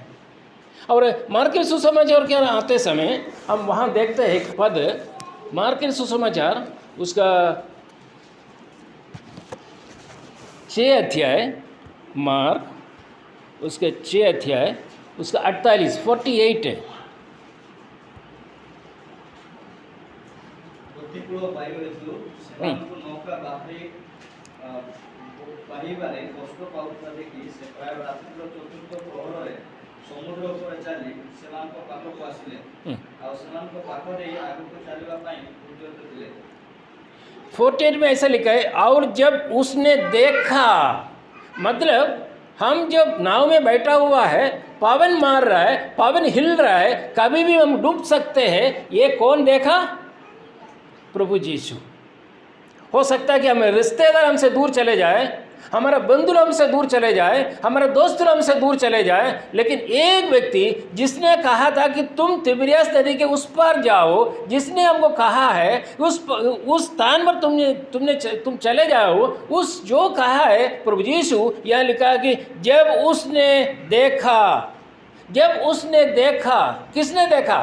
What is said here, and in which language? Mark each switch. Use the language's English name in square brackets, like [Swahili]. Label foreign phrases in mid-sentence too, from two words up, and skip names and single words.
[Hindi] और मार्क सुसमाचार के आते समय हम वहाँ देखते हैं एक पद, मार्क सुसमाचार उसका 6 अध्याय, मार्क उसके 6 अध्याय उसका 48 है। [Odia] ପ୍ରତିକୂଳ ବାୟୁ ହେତୁ ସେମାନଙ୍କୁ ନୌକା ବାହିବାରେ କଷ୍ଟ ପାଉଥିବା ଦେଖି ସେ ପ୍ରାୟ ରାତ୍ରିର ଚତୁର୍ଥ ପ୍ରହରରେ ସମୁଦ୍ର ଉପରେ ଚାଲି ସେମାନଙ୍କ ପାଖକୁ ଆସିଲେ ଆଉ ସେମାନଙ୍କ ପାଖ ଦେଇ ଆଗକୁ ଚାଲିବା ପାଇଁ ଉଦ୍ୟତ ଥିଲେ। [Hindi] 48 में ऐसा लिखा है, और जब उसने देखा, मतलब हम जब नाव में बैठा हुआ है, पवन मार रहा है, पवन हिल रहा है, कभी भी हम डूब सकते हैं। ये कौन देखा? प्रभु यीशु। हो सकता है कि हमें रिश्तेदार हमसे दूर चले जाए, हमारा बंधु हमसे दूर चले जाए, हमारे दोस्त हमसे दूर चले जाए, लेकिन एक व्यक्ति जिसने कहा था कि तुम तिबिरियास नदी के उस पार जाओ, जिसने हमको कहा है उस स्थान पर तुम चले जाओ, उस जो कहा है प्रभु यीशु, यह लिखा है कि जब उसने देखा, किसने देखा?